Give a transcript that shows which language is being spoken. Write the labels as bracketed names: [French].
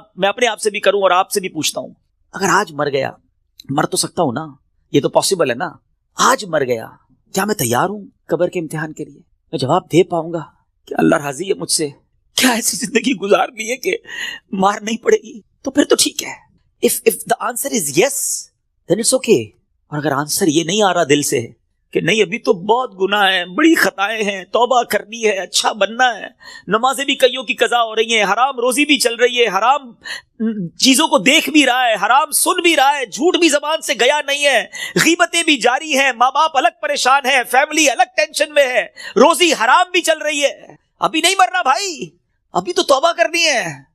[Urdu] میں اپنے آپ سے بھی کروں اور آپ سے بھی پوچھتا ہوں. اگر آج مر گیا, مر تو سکتا ہوں نا, یہ تو پاسبل ہے نا. آج مر گیا, کیا میں تیار ہوں قبر کے امتحان کے لیے؟ میں جواب دے پاؤں گا کہ اللہ راضی ہے مجھ سے؟ کیا ایسی زندگی گزارنی ہے کہ مار نہیں پڑے گی؟ تو پھر تو ٹھیک ہے. [English] if the answer is yes then it's okay. [Urdu] اور اگر آنسر یہ نہیں آ رہا دل سے کہ نہیں ابھی تو بہت گناہ ہیں, بڑی خطائیں ہیں, توبہ کرنی ہے, اچھا بننا ہے, نمازیں بھی کئیوں کی قضا ہو رہی ہیں, حرام روزی بھی چل رہی ہے, حرام چیزوں کو دیکھ بھی رہا ہے, حرام سن بھی رہا ہے, جھوٹ بھی زبان سے گیا نہیں ہے, غیبتیں بھی جاری ہیں, ماں باپ الگ پریشان ہیں, فیملی الگ ٹینشن میں ہے, روزی حرام بھی چل رہی ہے, ابھی نہیں مرنا بھائی, ابھی تو توبہ کرنی ہے.